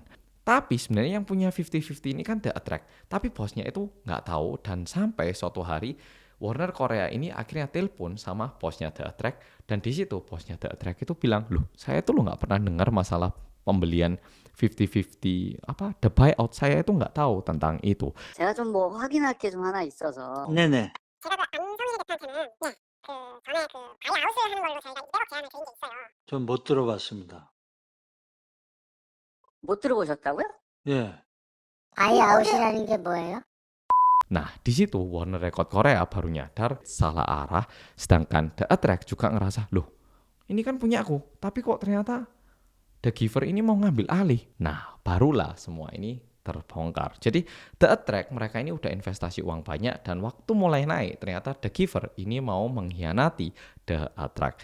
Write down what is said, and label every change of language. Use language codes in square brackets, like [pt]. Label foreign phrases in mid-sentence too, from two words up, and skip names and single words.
[id] Tapi sebenarnya yang punya 50-50 ini kan The Attract. Tapi bosnya itu nggak tahu dan sampai suatu hari Warner Korea ini akhirnya telepon sama bosnya The Attract, dan di situ bosnya The Attract itu bilang, loh saya tuh nggak pernah dengar masalah pembelian 50-50 apa [en] the buyout, [id] saya itu nggak tahu tentang itu. [ko] 제가 좀 뭐 확인할 게 좀 하나 있어서. 네네. 제가 그 안성일 대표한테는 그 전에 그 바이아웃을 하는 걸로 저희가 200억 제안을 드린 게 있어요. 전 못 들어봤습니다. 못 들어보셨다고요? 예. 바이아웃이라는 게 뭐예요? [id] Nah, di situ Warner Record Korea baru nyadar salah arah, sedangkan The Attract juga ngerasa, loh ini kan punya aku, tapi kok ternyata The Giver ini mau ngambil alih. Nah, barulah semua ini terbongkar. Jadi The Attract mereka ini udah investasi uang banyak, dan waktu mulai naik ternyata The Giver ini mau mengkhianati The Attract.